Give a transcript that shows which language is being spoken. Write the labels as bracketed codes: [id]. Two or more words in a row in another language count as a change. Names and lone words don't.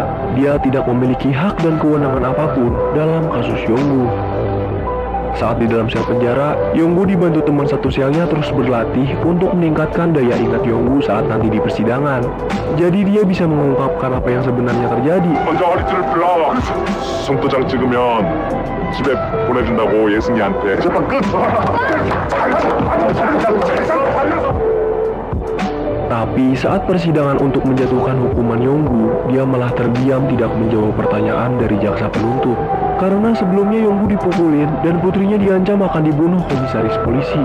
[id] Dia tidak memiliki hak dan kewenangan apapun dalam kasus Yonggu. Saat di dalam sel penjara, Yonggu dibantu teman satu selnya terus berlatih untuk meningkatkan daya ingat Yonggu saat nanti di persidangan. Jadi dia bisa mengungkapkan apa yang sebenarnya terjadi. [ko] 먼저 허리띠를 불러. 손도장 찍으면 집에 보내준다고 예승이한테. 재판 끝. [id] Tapi saat persidangan untuk menjatuhkan hukuman Yonggu, dia malah terdiam tidak menjawab pertanyaan dari jaksa penuntut. Karena sebelumnya Yonggu dipukulin dan putrinya diancam akan dibunuh komisaris polisi.